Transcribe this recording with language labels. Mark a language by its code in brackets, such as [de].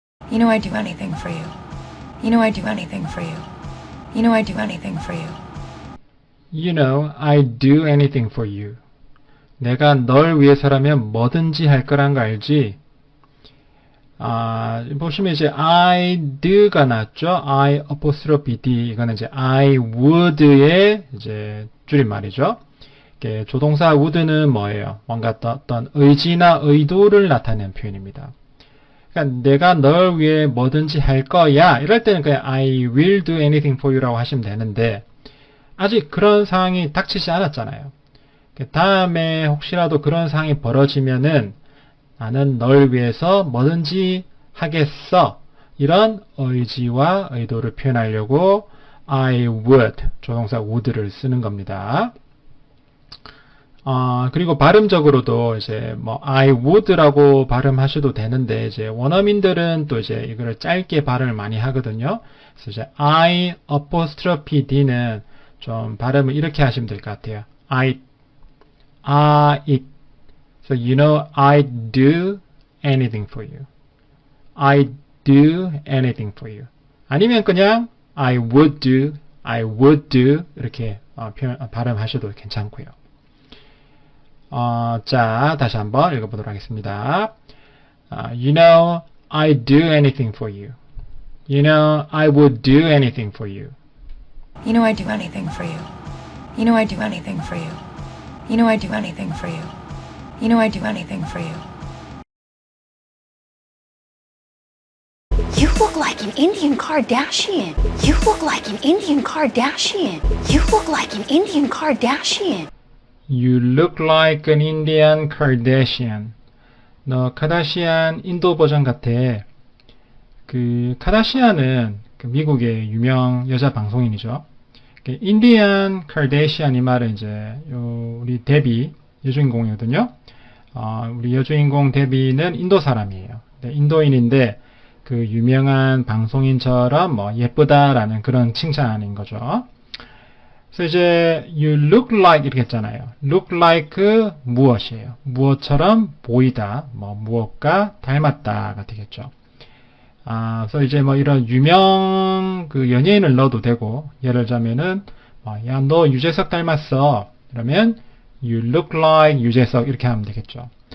[en] You know I'd do anything for you. You know I'd do anything for you. You know I'd do anything for you. You know, I'd do anything for you. [ko] 내가 널 위해서라면 뭐든지 할 거란 거 알지? 보시면 이제 I'd가 나왔죠? I apostrophe D. 이거는 이제 I would의 이제 줄임말이죠. 조동사 would는 뭐예요? 뭔가 어떤 의지나 의도를 나타내는 표현입니다. 그러니까 내가 널 위해 뭐든지 할 거야. 이럴 때는 그냥 [en] I will do anything for you [ko] 라고 하시면 되는데 아직 그런 상황이 닥치지 않았잖아요. 다음에 혹시라도 그런 상황이 벌어지면은 나는 널 위해서 뭐든지 하겠어. 이런 의지와 의도를 표현하려고 [en] I would, [ko] 조동사 would를 쓰는 겁니다. 그리고 발음적으로도 이제 뭐 [en] I would [ko] 라고 발음하셔도 되는데 이제 원어민들은 또 이제 이거를 짧게 발음을 많이 하거든요. 그래서 이제 I apostrophe D는 좀 발음을 이렇게 하시면 될 것 같아요. [en] it. So you know I'd do anything for you. I'd do anything for you. [ko] 아니면 그냥 [en] I would do [ko] 이렇게 발음하셔도 괜찮고요. 자, 다시 한번 읽어보도록 하겠습니다. [en] You know I'd do anything for you. You know I would do anything for you. You know I'd do anything for you. You know I'd do anything for you. You know I'd do anything for you. You know I'd do anything for you. You look like an Indian Kardashian. You look like an Indian Kardashian. You look like an Indian Kardashian. You look like an Indian Kardashian. [ko] 너 카다시안 인도 버전 같아. 그 카다시안은 그 미국의 유명 여자 방송인이죠. 인디안 카다시안 이 말은 이제 우리 데비 여주인공이거든요. 우리 여주인공 데비는 인도 사람이에요. 네, 인도인인데 그 유명한 방송인처럼 뭐 예쁘다라는 그런 칭찬인 거죠. 그래서 이제 [en] you look like [ko] 이렇게 했잖아요. [en] look like [ko] 무엇이에요? 무엇처럼 보이다, 뭐 무엇과 닮았다가 되겠죠. 그래서 이제 뭐 이런 유명 그 연예인을 넣어도 되고, 예를 들자면은 야, 너 유재석 닮았어. 그러면 [en] you look like [ko] 유재석 이렇게 하면 되겠죠.